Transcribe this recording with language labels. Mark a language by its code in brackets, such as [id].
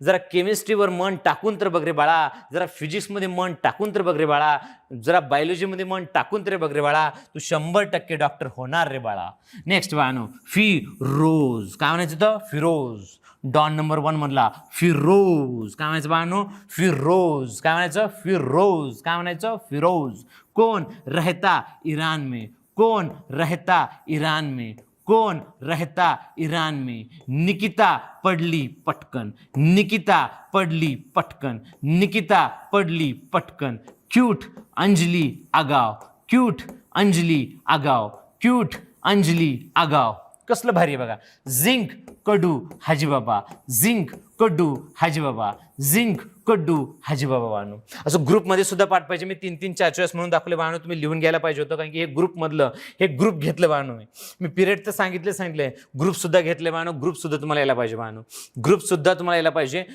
[mr] जरा केमिस्ट्रीवर मन टाकून तर बघ रे बाळा, जरा फिजिक्समध्ये मन टाकून तर बघ रे बाळा, जरा बायोलॉजीमध्ये मन टाकून तरी बघ रे बाळा, तू 100% डॉक्टर होणार रे बाळा. नेक्स्ट बाळांनो, फिरोज. काय म्हणायचं तर, फिरोज. डॉन नंबर 1 मधला फिरोज. काय म्हणायचं बाळांनो, फिरोज. काय म्हणायचं, फिरोज. काय म्हणायचं, फिरोज. [hi] कौन रहता ईरान में, कौन रहता ईरान में, कौन रहता ईरान में. [mr] निकिता पडली पटकन, निकिता पडली पटकन, निकिता पडली पटकन. क्यूट अंजली आगाव, क्यूट अंजली आगाव, क्यूट अंजली आगाव. कसलं भारी आहे बघा. झिंक कडू हाजीबाबा, झिंक कडू हाजीबाबा, झिंक कडू हाजीबाबा. बाळांनो असं ग्रुपमध्ये सुद्धा पाठ पाहिजे. मी 3-3, 4 म्हणून दाखवले बाळांनो, तुम्ही लिहून घ्यायला पाहिजे होतं, कारण की हे ग्रुपमधलं, हे ग्रुप घेतलं बाळांनो. मी पिरियड तर सांगितले, ग्रुप सुद्धा घेतले बाळांनो. ग्रुप सुद्धा तुम्हाला यायला पाहिजे बाळांनो, ग्रुप सुद्धा तुम्हाला यायला पाहिजे.